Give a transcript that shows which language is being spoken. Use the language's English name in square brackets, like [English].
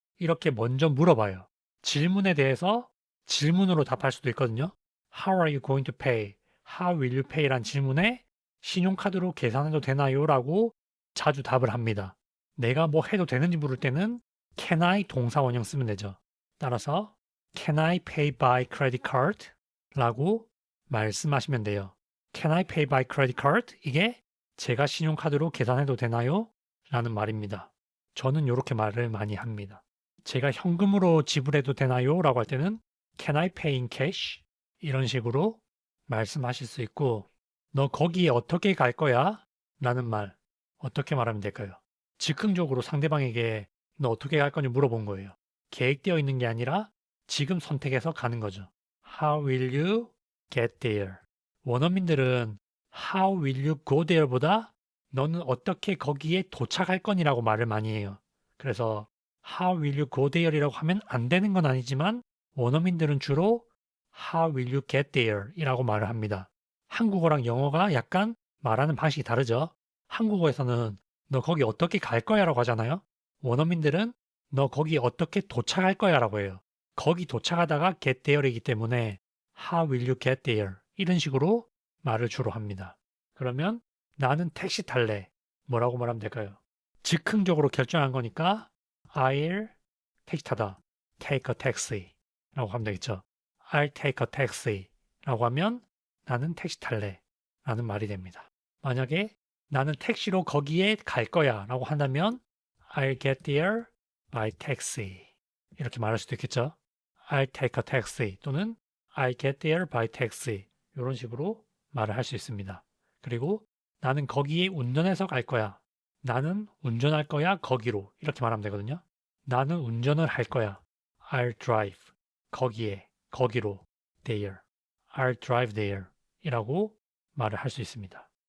[Korean] 이렇게 먼저 물어봐요. 질문에 대해서 질문으로 답할 수도 있거든요. [English] How are you going to pay? How will you pay? [Korean] 란 질문에 신용카드로 계산해도 되나요? 라고 자주 답을 합니다. 내가 뭐 해도 되는지 물을 때는 [English] Can I [Korean] 동사 원형 쓰면 되죠. 따라서 [English] Can I pay by credit card? [Korean] 라고 말씀하시면 돼요. [English] Can I pay by credit card? [Korean] 이게 제가 신용카드로 계산해도 되나요? 라는 말입니다. 저는 이렇게 말을 많이 합니다. 제가 현금으로 지불해도 되나요? 라고 할 때는 [English] Can I pay in cash? [Korean] 이런 식으로 말씀하실 수 있고 너 거기에 어떻게 갈 거야? 라는 말 어떻게 말하면 될까요? 즉흥적으로 상대방에게 너 어떻게 갈 거냐 물어본 거예요. 계획되어 있는 게 아니라 지금 선택해서 가는 거죠. [English] How will you get there? [Korean] 원어민들은 [English] How will you go there [Korean] 보다 너는 어떻게 거기에 도착할 거니라고 말을 많이 해요. 그래서 [English] How will you go there [Korean] 이라고 하면 안 되는 건 아니지만 원어민들은 주로 [English] How will you get there [Korean] 이라고 말을 합니다. 한국어랑 영어가 약간 말하는 방식이 다르죠. 한국어에서는 너 거기 어떻게 갈 거야 라고 하잖아요. 원어민들은 너 거기 어떻게 도착할 거야 라고 해요. 거기 도착하다가 [English] get there [Korean] 이기 때문에 [English] How will you get there? [Korean] 이런 식으로 말을 주로 합니다. 그러면 나는 택시 탈래. 뭐라고 말하면 될까요? 즉흥적으로 결정한 거니까 [English] I'll [Korean] 택시 타다. [English] take a taxi [Korean] 라고 하면 되겠죠. [English] I'll take a taxi [Korean] 라고 하면 나는 택시 탈래 라는 말이 됩니다. 만약에 나는 택시로 거기에 갈 거야 라고 한다면 [English] I'll get there by taxi [Korean] 이렇게 말할 수도 있겠죠. [English] I'll take a taxi [Korean] 또는 [English] I'll get there by taxi [Korean] 이런 식으로 말을 할 수 있습니다. 그리고 나는 거기에 운전해서 갈 거야. 나는 운전할 거야 거기로 이렇게 말하면 되거든요. 나는 운전을 할 거야. [English] I'll drive [Korean] 거기에 거기로 [English] there I'll drive there [Korean] 이라고 말을 할 수 있습니다.